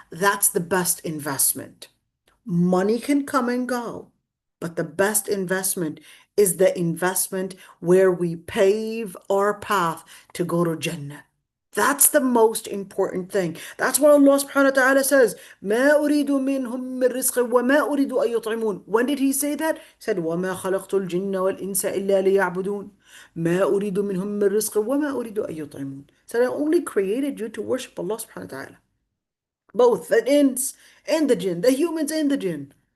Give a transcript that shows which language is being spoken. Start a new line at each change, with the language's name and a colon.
English: That's the best investment. Money can come and go, but the best investment is the investment where we pave our path to go to Jannah. That's the most important thing. That's what Allah subhanahu wa ta'ala says.
Arabic: ما أريد منهم من رزق وما أريد أن يطعمون.
English: When did he say that? He said,
Arabic: وما خلقت الجن والإنس إلا ليعبدون. ما أريد منهم من رزق وما أريد أن يطعمون.
English: So I only created you to worship Allah subhanahu wa ta'ala. Both the ins and the jinn, the humans and the jinn.